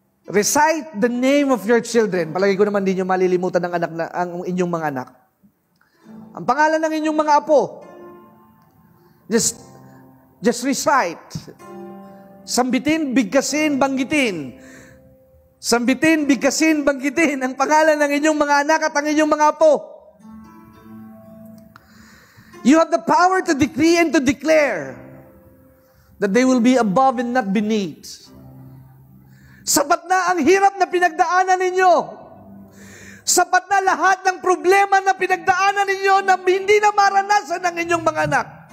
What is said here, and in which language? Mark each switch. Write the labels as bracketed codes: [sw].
[en] Recite the name of your children. [tl] Palagi ko naman din nyo malilimutan ng ang inyong mga anak. Ang pangalan ng inyong mga apo. [en] Just recite. [tl] Sambitin, bigkasin, banggitin. Sambitin, bigkasin, banggitin ang pangalan ng inyong mga anak at ang inyong mga apo. [en] You have the power to decree and to declare that they will be above and not beneath. [tl] Sapat na ang hirap na pinagdaanan ninyo. Sapat na lahat ng problema na pinagdaanan ninyo na hindi na maranasan ng inyong mga anak.